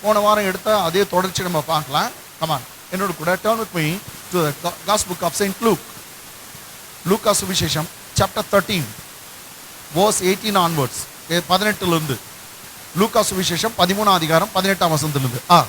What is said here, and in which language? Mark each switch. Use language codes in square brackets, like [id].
[ta] போன வாரம் எடுத்த அதே தொடர்ச்சி நம்ம பார்க்கலாம். கமான், என்னோட கூட [en] turn with me to the Gospel book of Saint Luke. [ta] லூக்கா சுவிசேஷம் [en] chapter 13 verse 18 onwards. [ta] 18 இருந்து லூக்கா சுவிசேஷம் 13 அதிகாரம் 18 வசனத்திலிருந்து.